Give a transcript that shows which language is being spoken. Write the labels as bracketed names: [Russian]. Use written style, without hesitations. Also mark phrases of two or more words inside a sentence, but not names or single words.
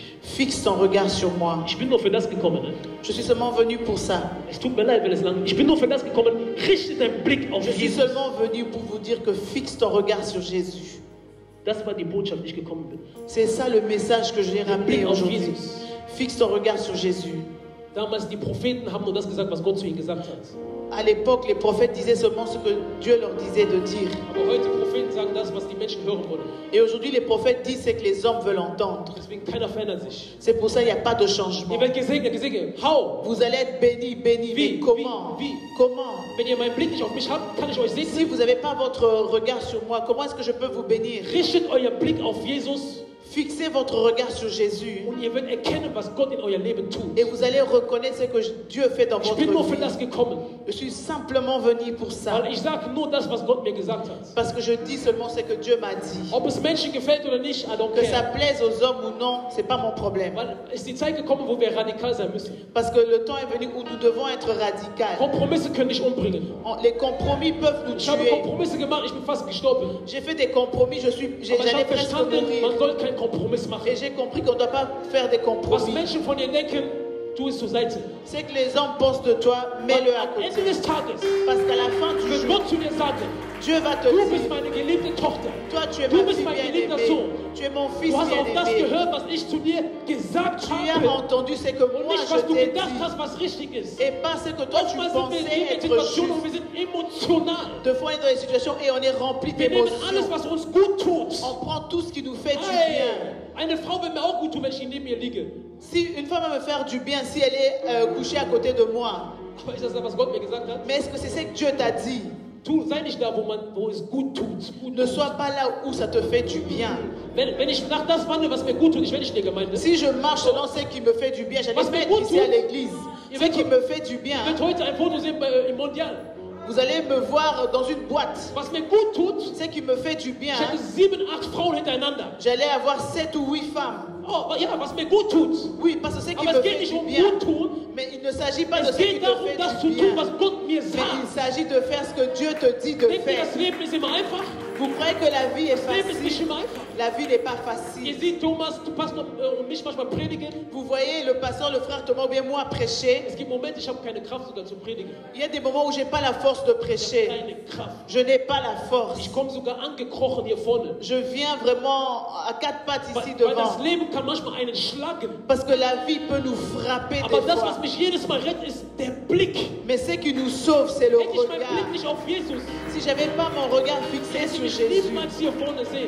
[French] fixe ton regard sur moi. [German] Ich bin nur für das gekommen. Ne? [French] Je suis seulement venu pour ça. [German] Es tut mir leid, wenn es lang. Ich bin nur für das gekommen. Richte deinen Blick auf [French] Je suis [German] Jesus. [French] seulement venu pour vous dire que fixe ton regard sur Jésus. [German] Das war die Botschaft, die ich gekommen bin. [French] C'est ça le message que je l'ai ramené [German] Blick auf [French] aujourd'hui. [German] Jesus. [French] Fixe ton regard sur Jésus. [German] Damals die Propheten haben nur das gesagt, was Gott zu ihnen gesagt hat. [French] À l'époque, les prophètes disaient seulement ce que Dieu leur disait de dire. [German] Aber heute die Propheten sagen das, was die Menschen hören wollen. [French] Et aujourd'hui, les prophètes disent ce que les hommes veulent entendre. [German] Deswegen keiner verändert sich. [French] C'est pour ça qu'il n'y a pas de changement. [German] Ihr werdet gesegnet, gesegnet. [English] How? [French] Vous allez être bénis, bénis. [German] Wie? [French] Mais comment? [German] Wie? [French] Comment? [German] Wenn ihr meinen Blick nicht auf mich habt, kann ich euch [French] Si [German] segnen. [French] vous n'avez pas votre regard sur moi, comment est-ce que je peux vous bénir? [German] Richtet euer Blick auf Jesus [French] Fixez votre regard sur Jésus [German] und ihr werdet erkennen, was Gott in euer Leben tut. [French] et vous allez reconnaître ce que Dieu fait dans [German] Ich [French] votre [German] bin nur für [French] vie. [German] das gekommen, [French] Je suis simplement venu pour ça. [German] weil ich sage nur das, was Gott mir gesagt hat. [French] Parce que je dis seulement ce que Dieu m'a dit. [German] Ob es Menschen gefällt oder nicht, [English] I don't [French] Que ça [English] care. [French] plaise aux hommes ou non, c'est pas mon problème. [German] Weil es ist die Zeit gekommen, wo wir radikal sein müssen. [French] Parce que le temps est venu où nous devons être radicaux. [German] Kompromisse können dich umbringen. [French] Les compromis peuvent nous [German] Ich habe [French] tuer. [German] Kompromisse gemacht, ich bin fast gestorben. [French] J'ai fait des compromis, [German] Aber ich [French] j'allais [German] habe [French] presque [German] verstanden, [French] mourir. [German] man soll keinen Kompromiss machen. [French] Et j'ai compris qu'on ne doit pas faire des [German] Was [French] compromis. [German] Menschen von dir denken, tu es zur Seite. [French] C'est que les hommes pensent de toi, mets-le à [German] Am Ende [French] côté. [German] des Tages [French] Parce qu'à la fin du [German] wird [French] jour, [German] Gott zu dir sagen, [French] Dieu va te [German] du [French] dire, [German] bist meine geliebte Tochter. [French] toi tu es [German] Du [French] ma [German] bist [French] fille [German] mein geliebter [French] bien-aimée, [German] Sohn. [French] tu es mon fils [German] Du hast auf das [French] bien-aimé. [German] gehört, was ich zu dir gesagt [French] Tu as [German] habe. [French] entendu ce que [German] Und [French] moi [German] nicht, [French] je [German] was du [French] t'ai [German] gedacht [French] dit. [German] hast, was richtig ist. [French] Et pas ce que toi tu [German] Oftmals sind wir [French] pensais [German] in [French] être [German] Situationen, wo [French] juste. [German] wir sind emotional. [French] Deux fois on est dans des situations et on est rempli [German] Wir nehmen alles, [French] d'émotions. [German] was uns gut tut. [French] On prend tout ce qui nous fait du [German] Hey, [French] bien. [German] eine Frau will mir auch gut tun, wenn ich neben ihr liege. [French] Si une femme va me faire du bien, si elle est couchée à côté de moi, [German] Aber ist das, was Gott mir gesagt hat? [French] mais est-ce que c'est ce que Dieu t'a dit? [German] Sei nicht da, wo es gut tut. [French] Ne sois pas là où ça te fait du bien. [German] Wenn ich nach das wandle, was mir gut tut, ich werde nicht in der Gemeinde. [French] Si je marche selon ce qui me fait du bien, j'allais Parce pas que être vous ici à tous, l'église. il Ce va qui tout- me fait du bien, [German] Ich werde heute ein Foto sehen im Mondial. [French] vous allez me voir dans une boîte. [German] Was mir gut tut, [French] Ce qui me fait du bien, [German] ich hatte 7, 8 Frauen hintereinander. [French] j'allais avoir 7 ou 8 femmes. [German] Oh, ja, was mir gut tut. [French] Oui, parce que ce qui [German] Aber [French] me [German] es geht [French] fait [German] nicht [French] du [German] um [French] bien. [German] gut tun. [French] Mais il ne s'agit pas de [German] Es [French] ce qui [German] geht [French] te [German] darum, [French] fait [German] das zu [French] du [German] tun, [French] bien. [German] was Gott mir [French] Mais il [German] sagt. [French] s'agit de faire ce que Dieu te dit de [German] Denkt ihr, [French] faire. [German] das Leben ist immer einfach? [French] Vous croyez que la vie est [German] Das Leben ist nicht [French] facile? [German] immer einfach. [French] La vie n'est pas [German] Ihr [French] facile. [German] seht Thomas, du Pastor und mich manchmal predigen. [French] Vous voyez le pasteur, le frère Thomas ou bien moi prêcher. [German] Es gibt Momente, ich habe keine Kraft sogar zu predigen. [French] Il y a des moments où j'ai pas la force de prêcher. [German] Keine Kraft. [French] Je n'ai pas la force. [German] Ich komme sogar angekrochen hier vorne. [French] Je viens vraiment à quatre pattes ici [German] Weil das [French] devant. [German] Leben kann manchmal einen schlagen. [French] Parce que la vie peut nous frapper [German] Aber [French] des [German] das, [French] fois. [German] was mich jedes Mal rettet, ist der Blick. [French] Mais ce qui nous sauve, c'est le [German] Hätte ich meinen Blick [French] regard. [German] nicht auf Jesus, [French] Si j'avais pas mon regard fixé [German] hätte ich [French] sur [German] mich [French] Jésus, [German] niemals hier vorne sehen.